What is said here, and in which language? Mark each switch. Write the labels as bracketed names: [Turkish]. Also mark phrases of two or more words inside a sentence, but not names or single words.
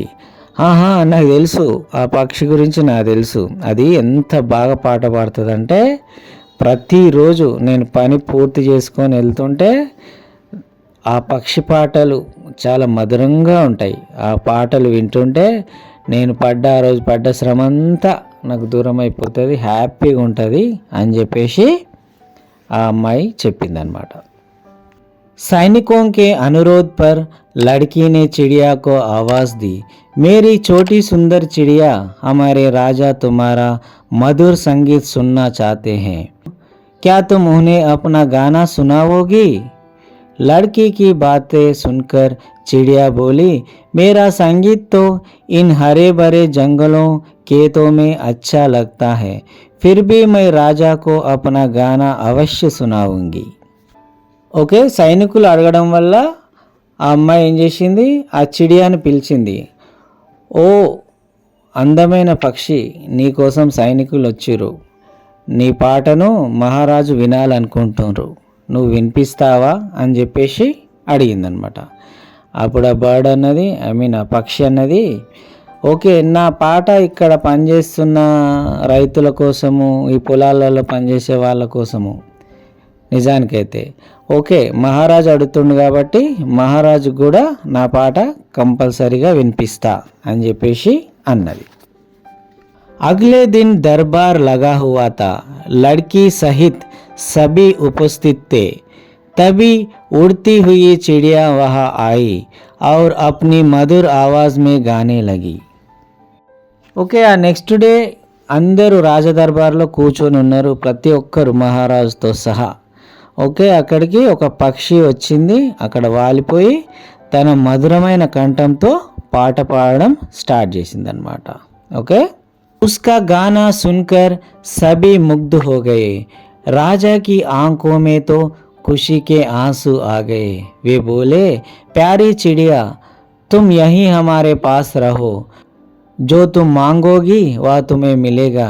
[Telugu] నాకు తెలుసు, ఆ పక్షి గురించి నాకు తెలుసు, అది ఎంత బాగా పాట పాడుతుందంటే ప్రతిరోజు నేను పని పూర్తి చేసుకొని వెళ్తుంటే ఆ పక్షి పాటలు చాలా మధురంగా ఉంటాయి. ఆ పాటలు వింటుంటే నేను ఆ రోజు పడ్డ శ్రమ అంతా నాకు దూరం అయిపోతుంది, హ్యాపీగా ఉంటుంది అని చెప్పేసి ఆ అమ్మాయి చెప్పిందనమాట. [Hindi] सैनिकों के अनुरोध पर लड़की ने चिड़िया को आवाज़ दी, मेरी छोटी सुंदर चिड़िया, हमारे राजा तुम्हारा मधुर संगीत सुनना चाहते हैं, क्या तुम उन्हें अपना गाना सुनाओगी. लड़की की बातें सुनकर चिड़िया बोली, मेरा संगीत तो इन हरे भरे जंगलों खेतों में अच्छा लगता है, फिर भी मैं राजा को अपना गाना अवश्य सुनाऊंगी. [Telugu] ఓకే, సైనికులు అడగడం వల్ల ఆ అమ్మాయి ఏం చేసింది, ఆ చిడియాని పిలిచింది. ఓ అందమైన పక్షి, నీకోసం సైనికులు వచ్చిర్రు, నీ పాటను మహారాజు వినాలనుకుంటున్నారు, నువ్వు వినిపిస్తావా అని చెప్పేసి అడిగిందనమాట. అప్పుడు ఆ బర్డ్ అన్నది, ఆ పక్షి అన్నది, ఓకే, నా పాట ఇక్కడ పనిచేస్తున్న రైతుల కోసము, ఈ పొలాలలో పనిచేసే వాళ్ళ కోసము, నిజానికైతే ఓకే, మహారాజు అడుగుతుండు కాబట్టి మహారాజు కూడా నా పాట కంపల్సరీగా వినిపిస్తా అని చెప్పేసి అన్నది. [Hindi] अगले दिन दरबार लगा हुआ था, लड़की सहित सभी उपस्थित थे, तभी उड़ती हुई चिड़िया वहाँ आई और अपनी मधुर आवाज़ में गाने लगी. [Telugu] ఓకే, ఆ [English] next day [Telugu] అందరూ రాజదర్బార్లో కూర్చొని ఉన్నారు, ప్రతి ఒక్కరు మహారాజుతో సహా. ఓకే, అక్కడికి ఒక పక్షి వచ్చింది, అక్కడ వాలిపోయి తన మధురమైన కంఠంతో పాట పాడడం స్టార్ట్ చేసిందనమాట. ఓకే, [Hindi] उसका गाना सुनकर सभी मुग्ध हो गए, राजा की आंखों में तो खुशी के आंसू आ गए. वे बोले, प्यारी चिड़िया, तुम यहीं हमारे पास रहो, जो तुम मांगोगी वह तुम्हें मिलेगा.